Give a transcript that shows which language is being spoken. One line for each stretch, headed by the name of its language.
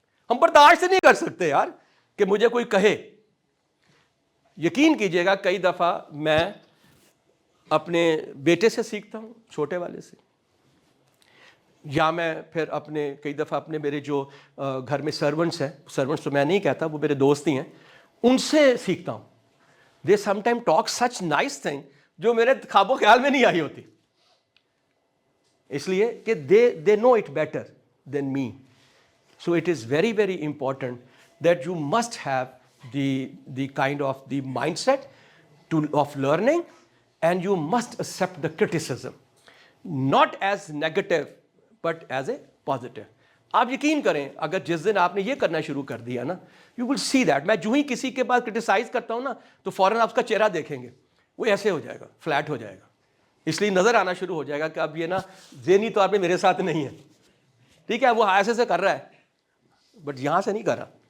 Hindi: हम बर्दाश्त नहीं कर सकते यार कि मुझे कोई कहे। यकीन कीजिएगा, कई दफ़ा मैं अपने बेटे से सीखता हूँ, छोटे वाले से, या मैं फिर अपने कई दफ़ा अपने मेरे जो घर में सर्वेंट्स हैं, सर्वेंट्स तो मैं नहीं कहता, वो मेरे दोस्त ही हैं, उनसे सीखता हूँ।
English: they sometime talk such nice thing
Hindi: जो मेरे ख्वाबों ख्याल में नहीं आई होती, इसलिए कि
English: They know it better than me. So it is very very important that you must have the kind of the mindset of learning, and you must accept the criticism, not as negative but as a positive.
Hindi: आप यकीन करें, अगर जिस दिन आपने ये करना शुरू कर दिया ना,
English: you will see that,
Hindi: मैं जो ही किसी के पास क्रिटिसाइज करता हूँ ना, तो फौरन आप उसका चेहरा देखेंगे, वो ऐसे हो जाएगा, फ्लैट हो जाएगा। इसलिए नजर आना शुरू हो जाएगा कि अब ये ना ज़हनी तौर पे मेरे साथ नहीं है, ठीक है, वो ऐसे से कर रहा है बट यहाँ से नहीं कर रहा।